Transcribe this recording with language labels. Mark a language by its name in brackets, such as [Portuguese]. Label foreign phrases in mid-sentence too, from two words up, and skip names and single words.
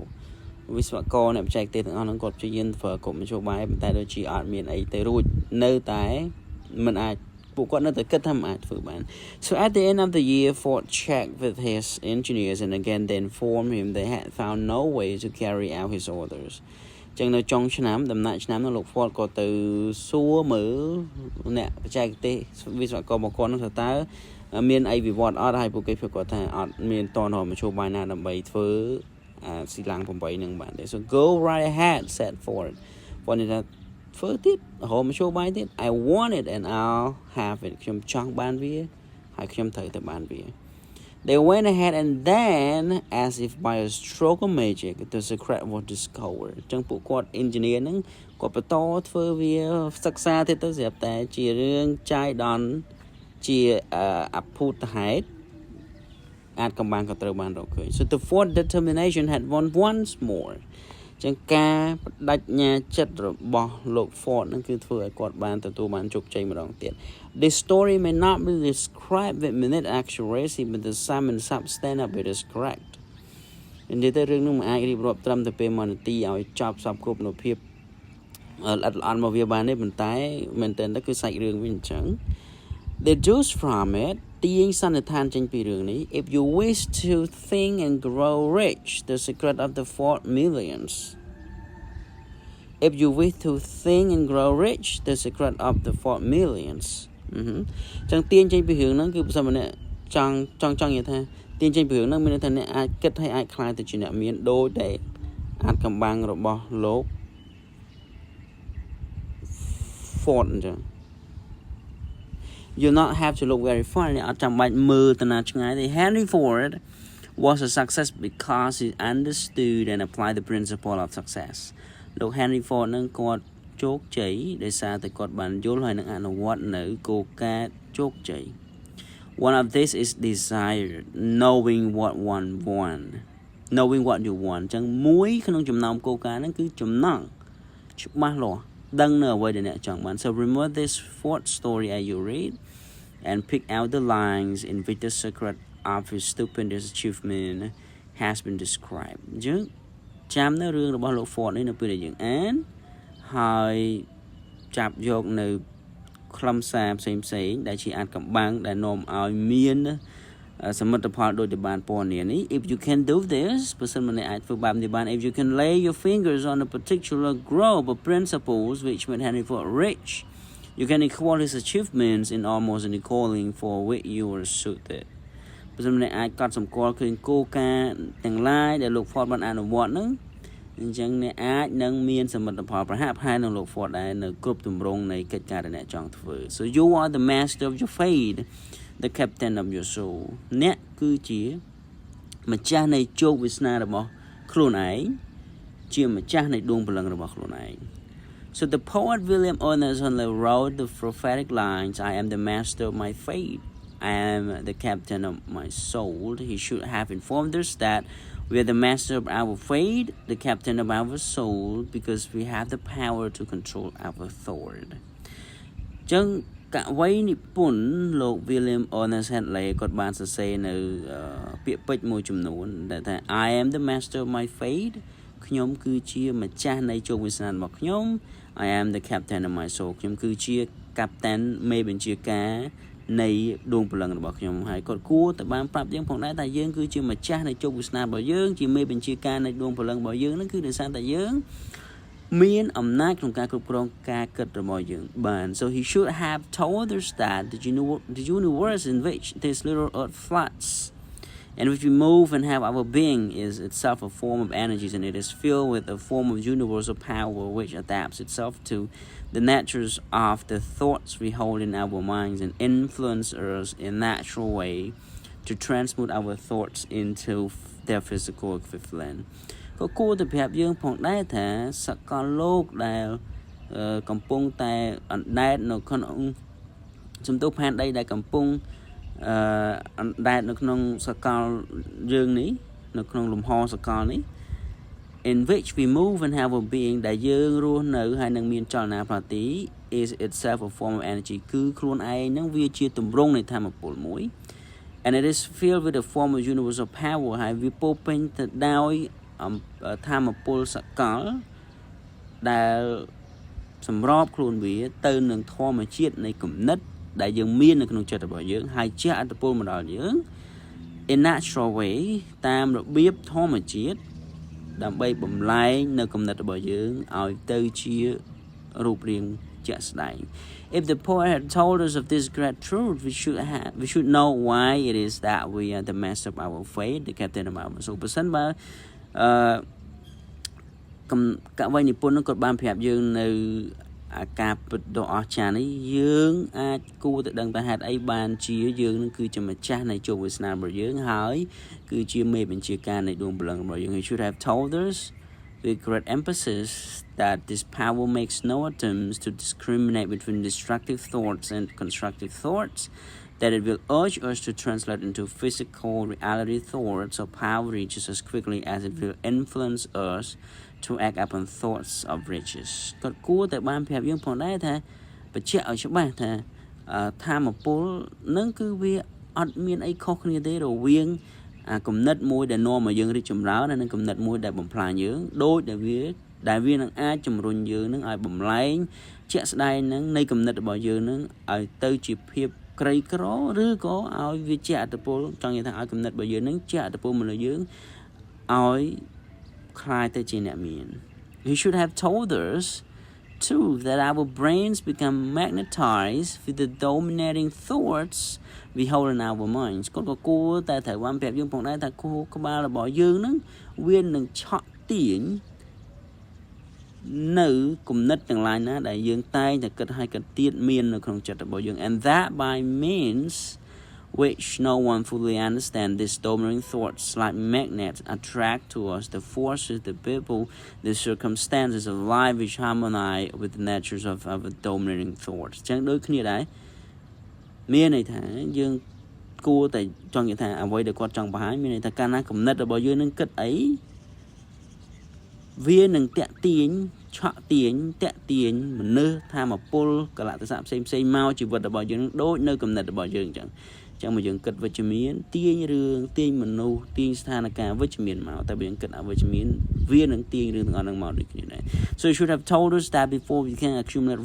[Khmer] វិស្វករអ្នកបច្ចេកទេសទាំងអស់ហ្នឹងគាត់ព្យាយាមធ្វើគ្រប់មធ្យោបាយប៉ុន្តែដូចជាអត់មានអីទៅរួចនៅតែមិនអាចពួកគាត់នៅតែគិតថាមិនអាចធ្វើបាន [English] So at the end of the year Ford checked with his engineers and again they informed him they had found no way to carry out his orders [Khmer] ចឹងនៅចុងឆ្នាំដំណាក់ ឆ្នាំនោះលោក Ford ក៏ទៅសួរមើលអ្នកបច្ចេកទេសវិស្វកររបស់គាត់នោះថាតើមានអីវិវត្តអត់ហើយពួកគេគាត់ថាអត់មានតនរមធ្យោបាយណាដើម្បីធ្វើស៊ីឡាំង8នឹងបានទេ [English] So go right ahead said Ford [Khmer] គាត់និយាយថាធ្វើទៀតរមធ្យោបាយទៀត [English] I want it and I'll have it [Khmer] ខ្ញុំចង់បានវាហើយខ្ញុំត្រូវទៅបានវា [English] They went ahead and then, as if by a stroke of magic, the secret was discovered. [Khmer] ចឹងពួកគាត់ engineer ហ្នឹងគាត់បន្តធ្វើវាសិក្សាទៀតទៅស្រាប់តែជារឿងចាយដន់ជាអភូតហេតុអាចកំបាំងក៏ត្រូវបានរកឃើញ [English] So the Ford determination had won once more. [Khmer] ចឹងការបដិញ្ញាចិត្តរបស់លោក Ford ហ្នឹងគឺធ្វើឲ្យគាត់បានទទួលបានជោគជ័យម្ដងទៀត [English] This story may not be described with minute accuracy, but the sum and substance of it is correct. [Khmer] និយាយទៅរឿងនោះមិនអាចរៀបរាប់ត្រឹមតែពេល1នាទីឲ្យចប់សពគ្រប់នូវភាពល្អិតល្អន់មកវាបានទេប៉ុន្តែមែនតើគឺសាច់រឿងវាអញ្ចឹង [English] Deduce from it [Khmer] ទាញសន្និដ្ឋានចេញពីរឿងនេះ [English] If you wish to think and grow rich, the secret of the Ford millions. If you wish to think and grow rich, the secret of the Ford millions. [Khmer] ចឹងទាញចេញពីរឿងហ្នឹងគឺបើសិនម្នាក់ចង់និយាយថាទាញចេញពីរឿងហ្នឹងមានន័យថាអ្នកអាចគិតឲ្យអាចខ្លាយទៅជាអ្នកមានដូចតែអាចកំបាំងរបស់លោក Ford អញ្ចឹង [English] you not have to look very far [Khmer] អត់ចាំបាច់មើលទៅណាឆ្ងាយទេ [English] Henry Ford was a success because he understood and applied the principle of success [Khmer] លោក Henry Ford នឹងគាត់ជោគជ័យដោយសារតែគាត់បានយល់ហើយនឹងអនុវត្តនៅគោលការណ៍ជោគជ័យ [English] One of this is desire knowing what one want knowing what you want [Khmer] អញ្ចឹងមួយក្នុងចំណោមគោលការណ៍ហ្នឹងគឺចំណង់ច្បាស់លាស់ដឹងនៅអ្វីដែលអ្នកចង់បាន [English] So remember this Ford story as you read and pick out the lines in which the secret of his stupendous achievement has been described [Khmer] អញ្ចឹងចាំនៅរឿងរបស់លោក Ford នេះនៅពេលដែលយើង អានហើយចាប់យកនៅខ្លឹមសារផ្សេងៗដែលជាអាចកំបាំងដែលនាំឲ្យមានសមិទ្ធផលដូចទៅបានពណ៌ [English] នានេះ if you can do this [Khmer] បើសិនមកអ្នកអាចធ្វើបែបនេះបាន [English] if you can lay your fingers on a particular group of principles which made Henry Ford rich you can equal his achievements in almost any calling for which you were suited [Khmer] បើសិនមកអ្នកអាចកត់សម្គាល់ឃើញគោលការណ៍ទាំងឡាយដែលលោក Ford បានអនុវត្តហ្នឹងអញ្ចឹងអ្នកអាចនឹងមានសមិទ្ធផលប្រ ហាក់ប្រហែលនឹងលោក Ford ដែរនៅគ្រប់ទម្រង់នៃកិច្ចការដែលអ្នកចង់ធ្វើ [English] So you are the master of your fate the captain of your soul [Khmer] អ្នកគឺជាម្ចាស់នៃជោគវាសនារបស់ខ្លួនឯងជាម្ចាស់នៃដួងព្រលឹងរបស់ខ្លួនឯង [English] So the poet William Emerson wrote the prophetic lines I am the master of my fate I am the captain of my soul he should have informed us that we are the master of our fate the captain of our soul because we have the power to control our thought [Khmer] ចឹងកវីនិពន្ធលោក William Ernest Henley គាត់បានសរសេរនៅពាក្យពេចន៍មួយចំនួនដែលថា [English] I am the master of my fate [Khmer] ខ្ញុំគឺជាម្ចាស់នៃជោគវាសនារបស់ ខ្ញុំ [English] I am the captain of my soul [Khmer] ខ្ញុំគឺជាកាប់តានមេបញ្ជាការនៃដួងព្រលឹងរបស់ខ្ញុំហើយគាត់គួរតែបានប្រាប់យើងផងដែរថាយើងគឺជាម្ចាស់នៃជោគវាសនារបស់យើងជាមេបញ្ជាការនៃដួងព្រលឹង របស់យើងហ្នឹងគឺដោយសារតែយើងមានអំណាចក្នុងការគ្រប់គ្រងការគិតរបស់យើងបាន [English] So he should have told us that the universe in which this little earth floods and which we move and have our being is itself a form of energies and it is filled with a form of universal power which adapts itself to the natures of the thoughts we hold in our minds and influence us in a natural way to transmute our thoughts into their physical equivalent [Khmer] ក៏គួរតែប្រាប់យើងផងដែរថាសកលលោកដែលកំពុងតែអណ្ដែតនៅក្នុងសំទោសផែនដីដែលកំពុងអណ្ដែតនៅក្នុងសកលយើងនេះនៅក្នុងលំហសកលនេះ [English] in which we move and have a being [Khmer] ដែលយើងរស់នៅហើយនឹងមានចលនាប្រតិ [English] is itself a form of energy [Khmer] គឺខ្លួនឯងនឹងវាជាទម្រង់នៃធម៌ពល មួយ [English] and it is filled with a form of universal power [Khmer] ហើយវាពោពេញទៅដោយធម៌ពលសកលដែលសម្របខ្លួន វាទៅនឹងធម្មជាតិនៃគំនិតដែលយើងមាននៅក្នុងចិត្តរបស់យើងហើយជះឥទ្ធិពលមកដល់យើង [English] in natural way [Khmer] តាមរបៀបធម្មជាតិដើម្បីបំលែងនៅគំនិតរបស់យើងឲ្យទៅជារូបរាងជាក់ស្ដែង [English] If the poet had told us of this great truth we should know why it is that we are the master of our fate the captain of our soul [Khmer] បើសិនបើ កវីនិពន្ធនឹងគាត់បានប្រាប់យើងនៅការពិតដ៏អស្ចារ្យនេះយើងអាចគួរតែដឹងថាហេតុអីបានជាយើងនឹងគឺជាម្ចាស់នៃជោគវាសនារបស់យើងហើយគឺជាមេបញ្ជាការនៃដួងព្រលឹងរបស់យើង [English] He should have told us with great emphasis that this power makes no attempts to discriminate between destructive thoughts and constructive thoughts that it will urge us to translate into physical reality thoughts or power reaches as quickly as it will influence us to act upon thoughts of riches [Khmer] គាត់គួរតែបានប្រាប់យើងផងដែរថាបញ្ជាក់ឲ្យច្បាស់ថាធម៌ពលនឹងគឺវាអត់មានអីខុសគ្នាទេរវាងគំនិត មួយដែលនាំឲ្យយើងរីកចម្រើននិងគំនិតមួយដែលបំផ្លាញយើងដូចដែលវានឹងអាចជំរុញយើងនឹង ឲ្យបំលែងជាក់ស្ដែងនឹងនៃគំនិតរបស់យើងនឹងឲ្យទៅជាភាពក្រីក្រឬក៏ឲ្យវាជាអត្តពលចង់និយាយថាឲ្យគំនិតរបស់យើងនឹងជាអត្តពលមកលើយើងឲ្យខ្លាយទៅជាអ្នកមាន [English] He should have told us too that our brains become magnetized with the dominating thoughts we hold in our minds [Khmer] គាត់ក៏គួរតែត្រូវបានប្រាប់យើងផងដែរថាខួរក្បាលរបស់យើងនឹងវានឹងឆក់ទាញ នៅគំនិតទាំងឡាយណាដែលយើងតែងតែគិតឲ្យគិតទៀតមាននៅក្នុងចិត្តរបស់យើង [English] and that by means which no one fully understands these dominating thoughts like magnets attract to us the forces the people the circumstances of life which harmonize with the natures of our dominating thoughts [Khmer] ចឹងដូចគ្នាដែរមានន័យថាយើងគួរតែចង់និយាយថាអ្វីដែលគាត់ចង់បង្ហាញមានន័យថាកាលណាគំនិតរបស់យើងនឹងគិតអី វានឹងតាក់ទាញឆក់ទាញតាក់ទាញមនុស្សធម៌ពលកលៈទេសៈផ្សេងមកជីវិតរបស់យើងដូចនៅគំនិតរបស់យើងអញ្ចឹងមកយើងគិតវិជ្ជមានទាញរឿងទាញមនុស្សទាញស្ថានភាពវិជ្ជមានមកតែបើយើងគិតអវិជ្ជមានវានឹងទាញរឿងទាំងអស់ហ្នឹងមកដូចគ្នាដែរ [English] So you should have told us that before we can accumulate